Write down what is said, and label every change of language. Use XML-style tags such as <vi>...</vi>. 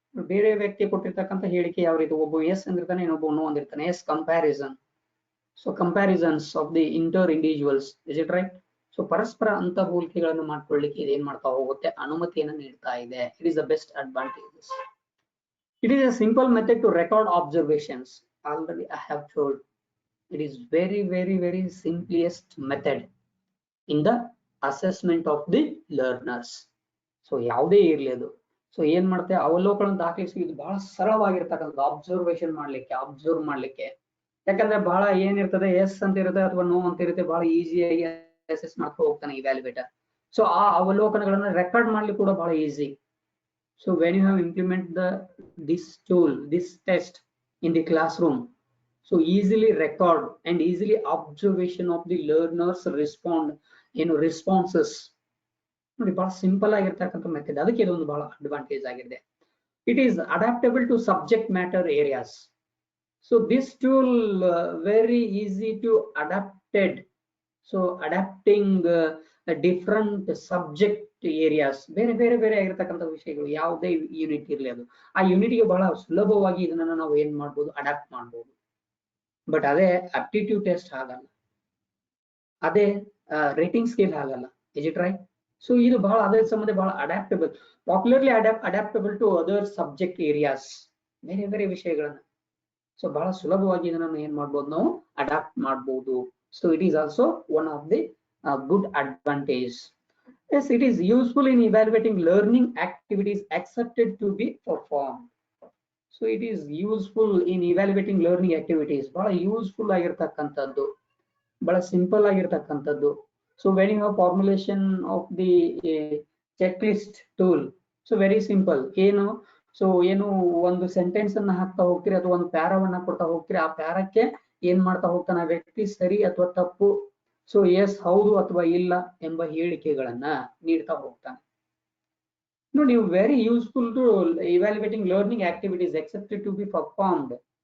<kn>ಬೇರೆ ವ್ಯಕ್ತಿ ಕೊಟ್ಟಿರ್ತಕ್ಕಂಥ ಹೇಳಿಕೆ ಯಾವ ರೀತಿ, ಒಬ್ಬ ಎಸ್ ಅಂದಿರ್ತಾನೆ, ಇನ್ನೊಬ್ಬ no ಅಂದಿರ್ತಾನೆ, S comparison. So</kn> <en>Comparisons of the inter individuals, is it right?</en> <kn>So ಪರಸ್ಪರ ಅಂತರ್ ಹೋಲಿಕೆಗಳನ್ನು ಮಾಡ್ಕೊಳ್ಳಿಕ್ಕೆ ಇದೇನ್ ಮಾಡ್ತಾ ಹೋಗುತ್ತೆ, ಅನುಮತಿಯನ್ನು ನೀಡ್ತಾ ಇದೆ.</kn> <en>It is the best advantages. It is a simple method to record observations. Already I have told, it is very simplest method in the assessment of the learners.</en> <kn>So ಯಾವುದೇ ಇರ್ಲಿ ಅದು, ಸೊ ಏನ್ ಮಾಡ್ತೇವೆ, ಅವಲೋಕನ ದಾಖಲಿಸಿ ಇದು ಬಹಳ ಸರಳವಾಗಿರ್ತಕ್ಕಂಥ ಅಬ್ಸರ್ವೇಷನ್ ಮಾಡ್ಲಿಕ್ಕೆ, ಅಬ್ಸರ್ವ್ ಮಾಡ್ಲಿಕ್ಕೆ. ಯಾಕಂದ್ರೆ ಬಹಳ ಏನಿರ್ತದೆ, ಎಸ್ ಅಂತ ಇರುತ್ತೆ ಅಥವಾ ನೋ ಅಂತ ಇರುತ್ತೆ, ಬಹಳ ಈಸಿಯಾಗಿ ಅಸೆಸ್ ಮಾಡ್ತಾ ಹೋಗ್ತಾನೆ ಇವ್ಯಾಲ್ಯುಯೇಟರ್. ಸೊ ಆ ಅವಲೋಕನಗಳನ್ನ ರೆಕಾರ್ಡ್ ಮಾಡ್ಲಿಕ್ಕೆ ಕೂಡ ಬಹಳ easy.</kn> <en>So when you have implement this tool, this test in the classroom, so easily record and easily observation of the learners responses.</en> <kn>ನೋಡಿ ಬಹಳ ಸಿಂಪಲ್ ಆಗಿರ್ತಕ್ಕಂಥ ಮೆಥಡ್, ಅದಕ್ಕೆ ಇದೊಂದು ಬಹಳ ಅಡ್ವಾಂಟೇಜ್ ಆಗಿದೆ.</kn> <en>It is adaptable to subject matter areas. So this tool very easy to adapted. So adapting different subject areas,</en> <kn>ಬೇರೆ ಆಗಿರ್ತಕ್ಕಂಥ ವಿಷಯಗಳು, ಯಾವುದೇ ಯೂನಿಟ್ ಇರಲಿ ಅದು, ಆ ಯೂನಿಟ್ಗೆ ಬಹಳ ಸುಲಭವಾಗಿ ಇದನ್ನ ನಾವು ಏನ್ ಮಾಡ್ಬೋದು, ಅಡಾಪ್ಟ್ ಮಾಡ್ಬೋದು. ಬಟ್ ಅದೇ ಆಪ್ಟಿಟ್ಯೂಡ್ ಟೆಸ್ಟ್ ಆಗಲ್ಲ, ಅದೇ ರೇಟಿಂಗ್ ಸ್ಕೇಲ್ ಆಗಲ್ಲ,</kn> <en>Is it right?</en> <kn>ಸೊ ಇದು ಬಹಳ ಅದರ ಸಂಬಂಧ ಬಹಳ adaptable,</kn> <en>popularly adaptable to other subject areas,</en> <kn>ಬೇರೆ ಬೇರೆ ವಿಷಯಗಳನ್ನ. ಸೊ ಬಹಳ ಸುಲಭವಾಗಿ ಇದನ್ನು ಏನ್ ಮಾಡ್ಬೋದು, ನಾವು ಅಡಾಪ್ಟ್ ಮಾಡಬಹುದು.</kn> <en>So it is also one of the good advantage. Yes, it is useful in evaluating learning activities accepted to be performed. So it is useful in evaluating learning activities.</en> <kn>ಬಹಳ useful ಆಗಿರ್ತಕ್ಕಂಥದ್ದು, ಬಹಳ simple ಆಗಿರ್ತಕ್ಕಂಥದ್ದು.</kn> <en>So when you have formulation of the checklist tool, so very simple.</en> <kn>ಏನು so ಏನು ಒಂದು sentence ಅನ್ನ ಹಾಕ್ತಾ ಹೋಗ್ತೀರಿ ಅಥವಾ ಒಂದು ಪ್ಯಾರಾವನ್ನ ಕೊಡ್ತಾ ಹೋಗ್ತೀರಿ, ಆ ಪ್ಯಾರಕ್ಕೆ ಏನ್ ಮಾಡ್ತಾ ಹೋಗ್ತಾನೆ ಆ ವ್ಯಕ್ತಿ, ಸರಿ ಅಥವಾ ತಪ್ಪು, ಸೊ ಎಸ್ ಹೌದು ಅಥವಾ ಇಲ್ಲ ಎಂಬ ಹೇಳಿಕೆಗಳನ್ನ ನೀಡ್ತಾ ಹೋಗ್ತಾನೆ.</kn> <en>ನೋಡಿ, very useful to evaluating learning activities accepted to be performed.</en>